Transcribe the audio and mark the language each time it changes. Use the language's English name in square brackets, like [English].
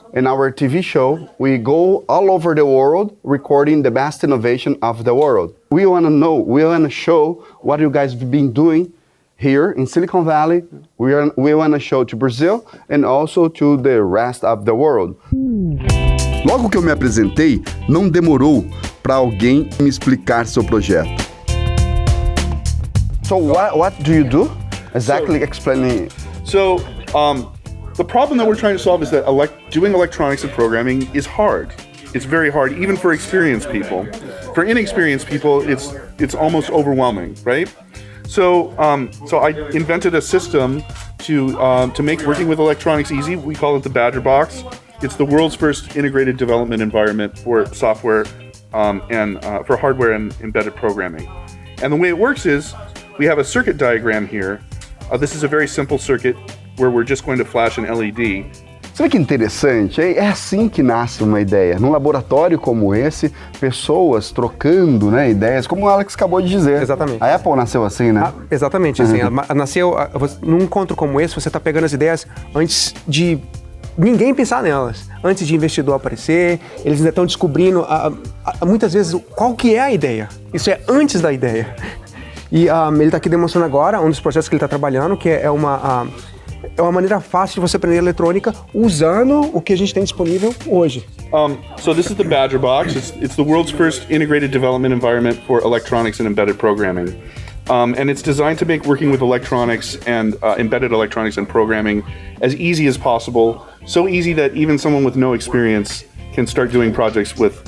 [English] In our TV show, we go all over the world recording the best innovation of the world. We want to show what you guys have been doing here in Silicon Valley. We want to show to Brazil and also to the rest of the world. [Portuguese] Logo que eu me apresentei, não demorou para alguém me explicar seu projeto. [English] So what do you do? Exactly, explaining. So the problem that we're trying to solve is that doing electronics and programming is hard. It's very hard, even for experienced people. For inexperienced people, it's almost overwhelming, right? So I invented a system to make working with electronics easy. We call it the Badger Box. It's the world's first integrated development environment for software and for hardware and embedded programming. And the way it works is we have a circuit diagram here. This is a very simple circuit where we're just going to flash an LED. [Portuguese] Sabe que interessante? É assim que nasce uma ideia. Num laboratório como esse, pessoas trocando, né, ideias, como o Alex acabou de dizer. Exatamente. A Apple nasceu assim, né? Exatamente, assim. Nasceu, num encontro como esse, você está pegando as ideias antes de ninguém pensar nelas. Antes de investidor aparecer, eles ainda estão descobrindo, muitas vezes, qual que é a ideia. Isso é antes da ideia. E ele está aqui demonstrando agora um dos projetos que ele está trabalhando, que é uma maneira fácil de você aprender eletrônica usando o que a gente tem disponível hoje. [English] So this is the Badger Box. It's the world's first integrated development environment for electronics and embedded programming. And it's designed to make working with electronics and embedded electronics and programming as easy as possible. So easy that even someone with no experience can start doing projects with...